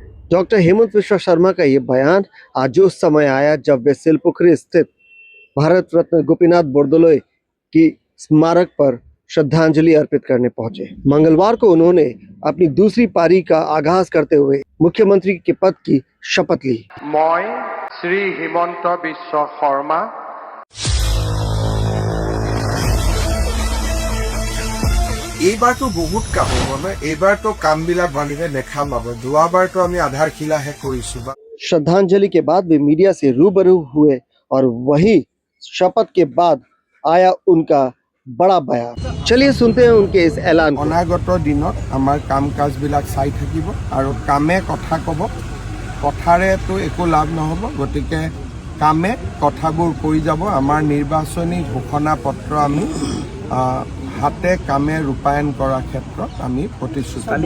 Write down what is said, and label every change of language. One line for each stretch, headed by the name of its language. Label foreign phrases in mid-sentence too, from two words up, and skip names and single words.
Hindi: डॉक्टर हेमंत विश्व शर्मा का ये बयान आज उस समय आया जब वे सिलपुखरी स्थित भारत रत्न गोपीनाथ बोरदोलोई की स्मारक पर श्रद्धांजलि अर्पित करने पहुंचे। मंगलवार को उन्होंने अपनी दूसरी पारी का आगाज करते हुए मुख्यमंत्री के पद की शपथ ली। मैं श्री हेमंत विश्व शर्मा
Assamese: এইবাৰটো বহুত কাম হ'ব ন এইবাৰটো কামবিলাক বান্ধিলে দেখা পাব দুবাৰটো আমি আধাৰশিলাহে কৰিছো
Hindi: श्रद्धांजलि के बाद वे मीडिया से रूबरू हुए और वही शपथ के बाद आया उनका बड़ा बयान। चलिए सुनते हैं उनके इस ऐलान को।
Assamese: অনাগত দিনত আমাৰ কাম কাজবিলাক চাই থাকিব আৰু কামে কথা ক'ব কথাৰেতো একো লাভ নহ'ব গতিকে কামে কথাবোৰ কৈ যাব আমাৰ নিৰ্বাচনী ঘোষণা পত্ৰ আমি হাতে কামে ৰূপায়ণ কৰাৰ ক্ষেত্ৰত আমি প্ৰতিশ্ৰুতি